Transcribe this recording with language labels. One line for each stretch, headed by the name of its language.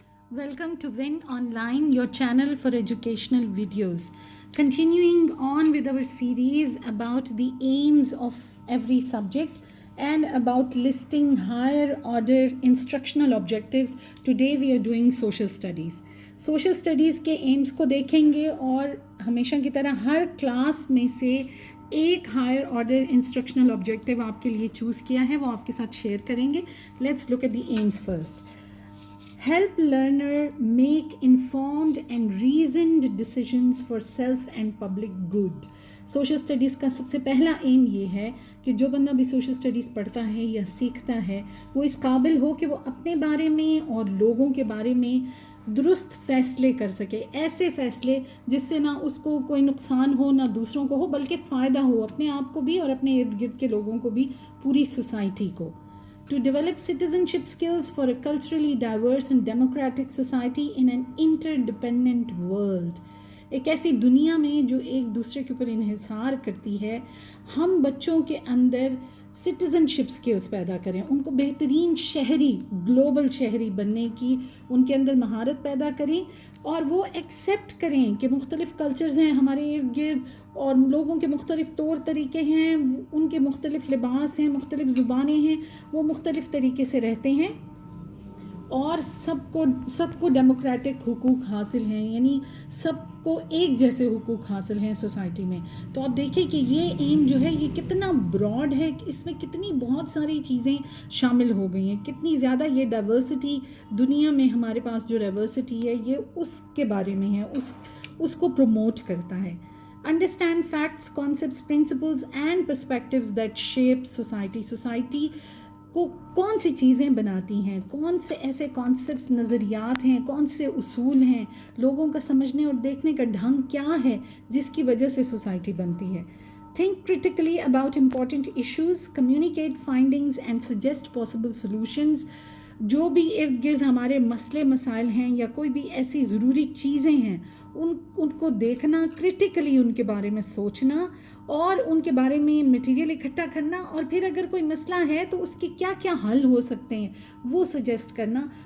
English: Welcome to Win Online, your channel for educational videos. Continuing on with our series about the aims of every subject and about listing higher order instructional objectives, today we are doing social studies.
Hindi: Social studies के aims को देखेंगे और हमेशा की तरह हर class में से एक हायर ऑर्डर इंस्ट्रक्शनल ऑब्जेक्टिव आपके लिए चूज़ किया है, वो आपके साथ शेयर करेंगे.
English: Let's look at the aims first. Help learner make informed and reasoned decisions for self and public good.
Hindi: Social studies का सबसे पहला एम ये है कि जो बंदा भी सोशल स्टडीज़ पढ़ता है या सीखता है वो इस काबिल हो कि वो अपने बारे में और लोगों के बारे में दुरुस्त फ़ैसले कर सके, ऐसे फ़ैसले जिससे ना उसको कोई नुकसान हो ना दूसरों को हो, बल्कि फ़ायदा हो अपने आप को भी और अपने इर्द गिर्द के लोगों को भी, पूरी सोसाइटी को.
English: To develop citizenship skills for a culturally diverse and democratic society in an interdependent world.
Hindi: एक ऐसी दुनिया में जो एक दूसरे के ऊपर इन्हिसार करती है, हम बच्चों के अंदर सिटीज़नशिप स्किल्स पैदा करें, उनको बेहतरीन शहरी, ग्लोबल शहरी बनने की उनके अंदर महारत पैदा करें और वो एक्सेप्ट करें कि मुख्तलिफ़ कल्चर्स हैं हमारे इर्द गिर्द और लोगों के मुख्तलिफ़ तौर तरीके हैं, उनके मुख्तलिफ़ लिबास हैं, मुख्तलिफ़ ज़ुबानें हैं, वो मुख्तलिफ़ तरीके से रहते हैं और सबको डेमोक्रेटिक हुकूक हासिल हैं, यानी सबको एक जैसे हुकूक हासिल हैं सोसाइटी में. तो आप देखिए कि ये एम जो है ये कितना ब्रॉड है, इसमें कितनी बहुत सारी चीज़ें शामिल हो गई हैं, कितनी ज़्यादा ये डाइवर्सिटी दुनिया में हमारे पास जो डाइवर्सिटी है ये उसके बारे में है, उसको प्रमोट करता है.
English: Understand facts, concepts, principles and perspectives that shape society.
Hindi: Society को कौन सी चीज़ें बनाती हैं, कौन से ऐसे कॉन्सेप्ट्स, नज़रियात हैं, कौन से उसूल हैं, लोगों का समझने और देखने का ढंग क्या है जिसकी वजह से सोसाइटी बनती है.
English: Think critically about important issues, communicate findings and suggest possible solutions.
Hindi: जो भी इर्द गिर्द हमारे मसले मसाइल हैं या कोई भी ऐसी ज़रूरी चीज़ें हैं उनको देखना, क्रिटिकली उनके बारे में सोचना और उनके बारे में मटेरियल इकट्ठा करना और फिर अगर कोई मसला है तो उसके क्या क्या हल हो सकते हैं वो सजेस्ट करना.